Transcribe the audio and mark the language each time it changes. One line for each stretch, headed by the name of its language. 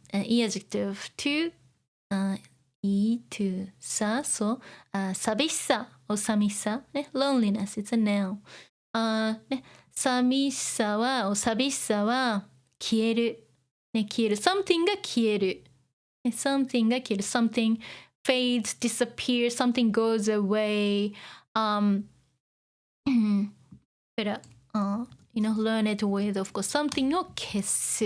English: adjective to, to さ so 寂しさ or 寂しさ、ね、loneliness it's a noun。
Japanese: ね、寂しさは、寂しさは消える。ね、消える。 something が消える。ね、something が消える。
English: something fades, disappears, something goes away. But, learn it with, of course, something を消す。